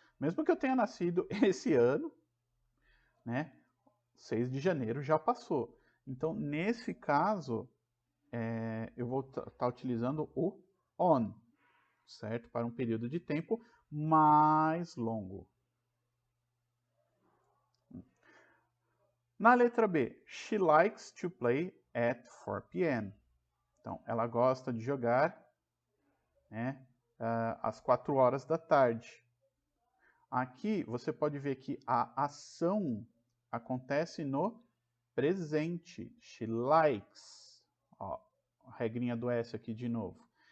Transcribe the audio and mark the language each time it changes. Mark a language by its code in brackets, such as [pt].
[pt] Mesmo que eu tenha nascido esse ano, né, 6 de janeiro já passou. Então, nesse caso, eu vou estar utilizando o on, certo? Para um período de tempo mais longo. Na letra B, [en] she likes to play at 4 p.m. [pt] Então, ela gosta de jogar, né, às 4 horas da tarde. Aqui você pode ver que a ação acontece no presente. [en] She likes. [pt] Ó, a regrinha do S aqui de novo.